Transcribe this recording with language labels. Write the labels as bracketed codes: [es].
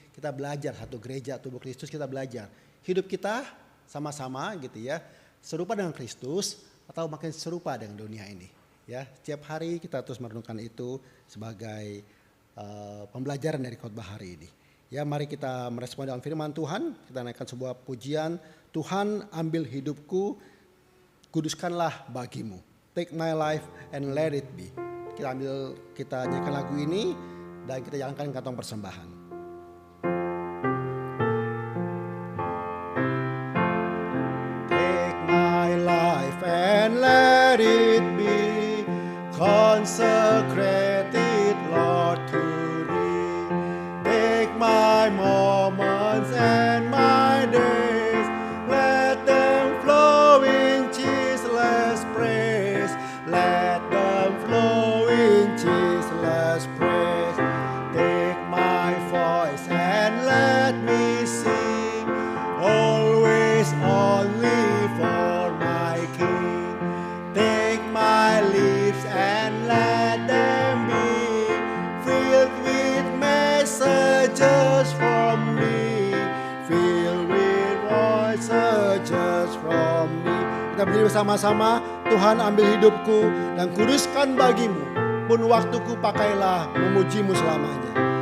[id] Kita belajar satu gereja tubuh Kristus, kita belajar hidup kita sama-sama gitu ya, serupa dengan Kristus atau makin serupa dengan dunia ini. Ya, setiap hari kita terus merenungkan itu sebagai pembelajaran dari khotbah hari ini. Ya, mari kita merespon dalam firman Tuhan. Kita naikkan sebuah pujian. Tuhan ambil hidupku, kuduskanlah bagimu. [en] Take my life and let it be. [id] Kita nyanyikan lagu ini dan kita jalankan kantong persembahan. [en] Take my life and let it be consecrated, Lord, to Thee. Take my moments and my days, let them flow in ceaseless praise. Let them flow in ceaseless praise. Take my voice and let me sing, always only for my King. Take my lips and let them be filled with messages from me, filled with voices from me. [id] Kita berdiri bersama-sama. Tuhan ambil hidupku dan kuduskan bagimu, pun waktuku pakailah memujimu selamanya.